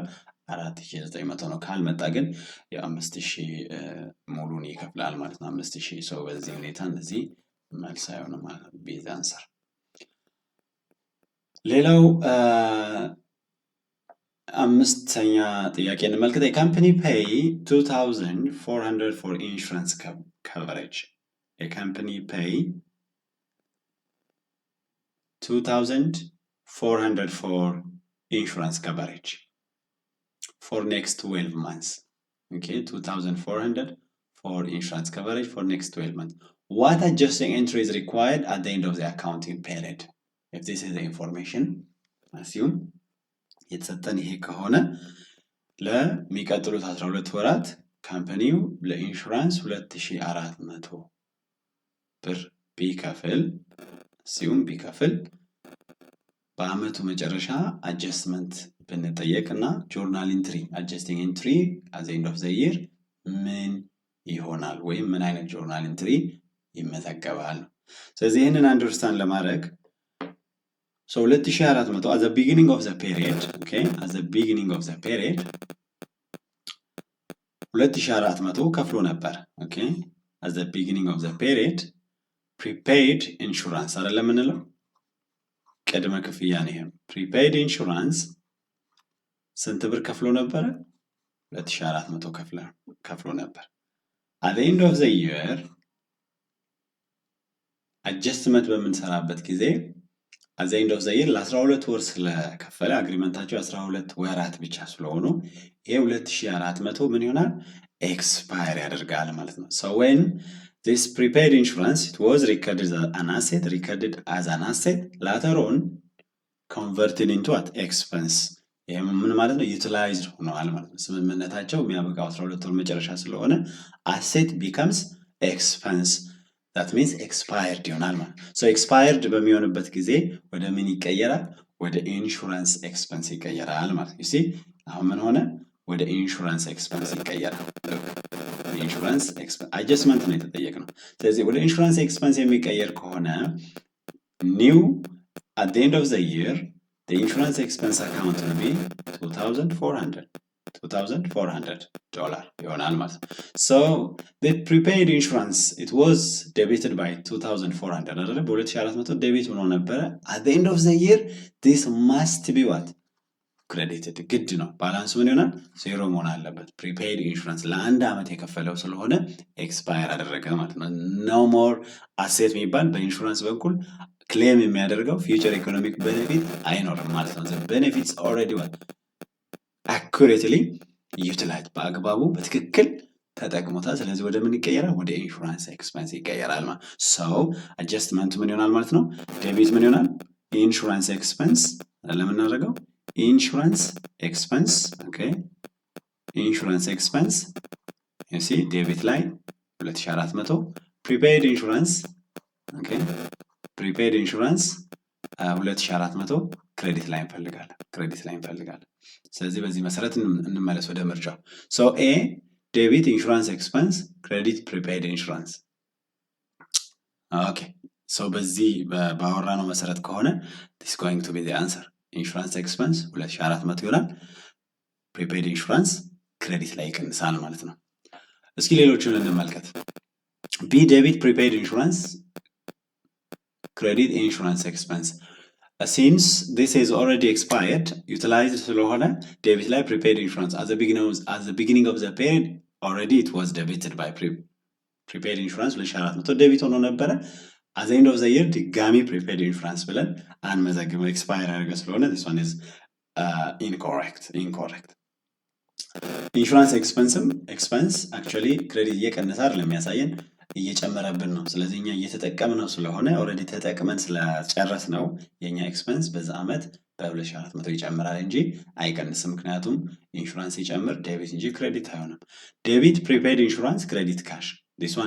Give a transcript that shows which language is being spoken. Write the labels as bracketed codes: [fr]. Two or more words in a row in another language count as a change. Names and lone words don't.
[am] 4,900 ነው። ካልመጣ ግን የ5,000 ሙሉን ይከፍላል ማለት ነው። 5,000 ሰው በዚህ ሁኔታ እነዚህ መልስ አይሆንም ማለት ነው። [en] base answer። [am] ሌላው አምስተኛ ጥያቄ እንመልከት። የካምፓኒ ፔይ 2,400 [en] for insurance coverage. የካምፓኒ ፔይ 2,400 for insurance coverage for next 12 months. Okay, 2,400 for insurance coverage for next 12 months. What adjusting entry is required at the end of the accounting period? If this is the information, assume [am] የተሰጠን ይሄ ከሆነ ለሚቀጥሉት 12 ወራት ካምፓኒው ለኢንሹራንስ 2,400 ብር ቢከፍል በአመቱ መጨረሻ አጀስትመንት ብንጠየቅና [en] journal entry adjusting entry at the end of the year [am] ምን ይሆናል ወይም ምን አይነት ጆርናል ኢንትሪ ይመዘገባል? ስለዚህ ይህንን አንደርስታንድ ለማድረግ 2,400 [en] at the beginning of the period, okay, at the beginning of the period [am] 2,400 ከፍሎ ነበር። [en] okay, at the beginning of the period prepaid insurance [am] አይደለም የምንለው ቅድመ ክፍያ ነው። [en] prepaid insurance [am] ስንት ብር ከፍሎ ነበር? 2,400 ከፍሎ ነበር። [en] at the end of the year adjustment [am] በምንሰራበት ጊዜ [en] at the end of the year [am] ለ12 ወር ስለከፈለ አግሪመንታቸው 12 ወራት ብቻ ስለሆኑ ይሄ 2,400 ምን ይሆናል? ኤክስፓየር ያደርጋል ማለት ነው። [en] so when this prepaid insurance it was recorded as an asset later on converted into what expense. [am] ይሄ ምን ማለት ነው? ዩቲላይዝድ ሆኗል ማለት ነው። ስምምነታቸው የሚያበቃው 12 ወር መጨረሻ ስለሆነ [en] asset becomes expense, that means expired [am] ይሆናል ማለት ነው። [en] so expired [am] በሚሆንበት ጊዜ ወደ ምን ይቀየራል? ወደ [en] insurance expense [am] ይቀየራል ማለት ነው። [en] you see [am] አሁን ምን ሆነ? ወደ [en] insurance expense [am] ይቀየራል። [en] insurance expense [am] አጀስትመንት ነው የተጠየቅነው። ስለዚህ ወደ [en] insurance expense [am] የሚቀየር ከሆነ [en] new at the end of the year the insurance expense account will be $2,400 [am] ይሆናል ማለት ነው። [en] so the prepaid insurance it was debited by 2,400 [am] አይደለ? በ2,400 ዴቢት ሆኖ ነበረ። [en] at the end of the year this must be what credited [am] ግድ ነው። ባላንሱ ምን ይሆናል? ዜሮ መሆን አለበት። [en] prepaid insurance [am] ለአንድ ዓመት የከፈለው ስለሆነ ኤክስፓየር አደረገ ማለት ነው። [en] no more asset [am] የሚባል በኢንሹራንስ በኩል ክሌም የሚያደርገው [en] future economic benefit [am] አይኖርም ማለት ነው። [en] the benefits already what accurately utilized [am] በአግባቡ በትክክል ተጠቅሞታል። ስለዚህ ወደ ምን ይቀየራል? ወደ [en] insurance expense [am] ይቀየራል ማለት ሰው አጀስትመንቱ ምን ይሆናል ማለት ነው? ዴቢት ምን ይሆናል? [en] insurance expense [am] ለምናደርገው [en] insurance expense okay insurance expense you see debit [am] ላይ [en] 2400 prepaid insurance okay prepaid insurance 2400 credit [am] ላይ እንፈልጋለን። ስለዚህ በዚህ መሰረት እንመለስ ወደ ምርጫው። [en] so A debit insurance expense credit prepaid insurance okay so [am] በዚህ ባወራነው መሰረት ከሆነ [en] this is going to be the answer insurance expense [am] 2400 ይሆናል። [en] prepaid insurance credit [am] ላይ ይቀንሳል ማለት ነው። እስኪ ሌሎቹን እንመልከት። [en] B debit prepaid insurance credit insurance expense since this is already expired utilized [am] ስለሆነ ዴቢት ላይ [en] prepaid insurance at the beginning of the period already it was debited by prepaid insurance 2400 [am] ዴቢት ሆኖ ነበረ [en] at the end of the year ድጋሚ prepaid insurance [am] ብለን አንመዘግበው [en] expire [am] ያደረገ ስለሆነ [en] this one is incorrect insurance expense actually credit [am] እየቀነሰ አይደለም የሚያሳየን እየጨመረብን ነው። ስለዚህ እኛ እየተጠቀምነው ስለሆነ ኦሬዲ ተጠቅመን ስለጨረስ ነው የኛ ኤክስፐንስ በዛ አመት በ2400 ይጨምራል እንጂ አይቀንስም። ምክንያቱም ኢንሹራንስ ይጨምር ዴቢት እንጂ ክሬዲት አይሆንም። [en] debit prepaid insurance credit cash this one